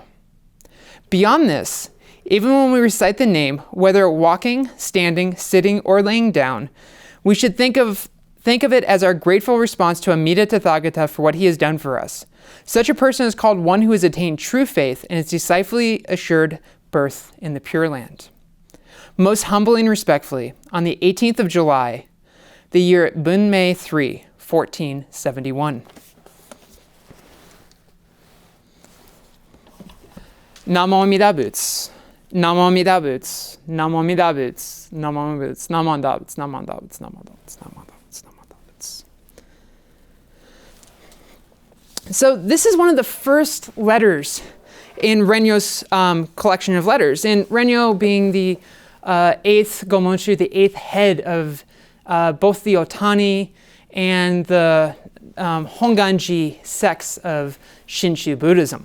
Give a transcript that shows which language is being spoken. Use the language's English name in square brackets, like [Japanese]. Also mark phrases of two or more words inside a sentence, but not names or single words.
[English] Beyond this, even when we recite the name, whether walking, standing, sitting, or laying down, we should think of it as our grateful response to Amida Tathagata for what he has done for us. Such a person is called one who has attained true faith and is decisively assured birth in the Pure Land. Most humbly and respectfully, on the 18th of July, the year Bunmei 3, 1471. [Sanskrit] Namo Amida Buddha. Namo Amida Buddha. Namo Amida Buddha. Namo Amida Buddha. Namo Amida Buddha. Namo Amida Buddha. Namo Amida Buddha. Namo Amida Buddha. [English] So this is one of the first letters in Renyo's collection of letters. And Renyo being the 8th Gomonshu, the 8th head of both the Otani and the Honganji sects of Shinshu Buddhism.